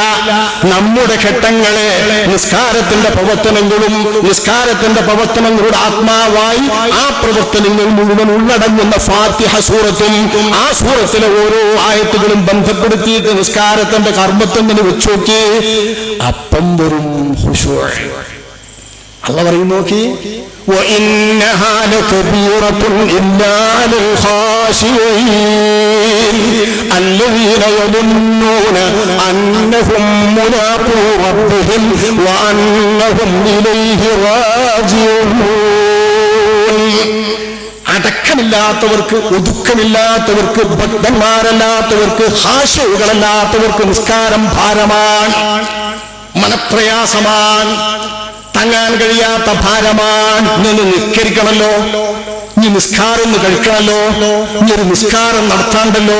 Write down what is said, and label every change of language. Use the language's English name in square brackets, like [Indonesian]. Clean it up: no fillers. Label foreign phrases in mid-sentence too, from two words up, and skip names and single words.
[Malayalam] നമ്മുടെ ഘട്ടങ്ങളെ നിസ്കാരത്തിന്റെ പ്രവർത്തനങ്ങളും നിസ്കാരത്തിന്റെ പ്രവർത്തനങ്ങളുടെ ആത്മാവായി ആ പ്രവർത്തനങ്ങൾ മുഴുവൻ ഉള്ളടങ്ങുന്ന ഫാത്തിഹ സൂറത്തും ആ സൂറത്തിലെ ഓരോ ആയത്തുകളും ബന്ധപ്പെടുത്തിയിട്ട് നിസ്കാരത്തിന്റെ കർമ്മത്തെങ്ങനെ വെച്ചോക്കി അപ്പം വരും ഖുശൂഅ്. അല്ലാഹു പറയും, നോക്കി [Arabic] وَإِنَّهَا لَكَبِيرَةٌ إِلَّا لِلْخَاشِعِينَ الَّذِينَ يَظُنُّونَ أَنَّهُم مُّلَاقُو رَبِّهِمْ وَأَنَّهُمْ إِلَيْهِ رَاجِعُونَ. [Malayalam] അടക്കമില്ലാത്തവർക്ക്, ഒതുക്കമില്ലാത്തവർക്ക്, ഭക്തന്മാരല്ലാത്തവർക്ക്, ഖാശിഉകളല്ലാത്തവർക്ക് നിസ്കാരം ഭാരമാണ്, മനപ്രയാസമാണ്, താങ്ങാൻ കഴിയാത്ത ഭാരമാണ്. ഇന്ന് നിസ്കരിക്കണമല്ലോ, ഇനി നിസ്കാരം ഒന്ന് കഴിക്കണമല്ലോ, ഇനി ഒരു നിസ്കാരം നടത്താണ്ടല്ലോ.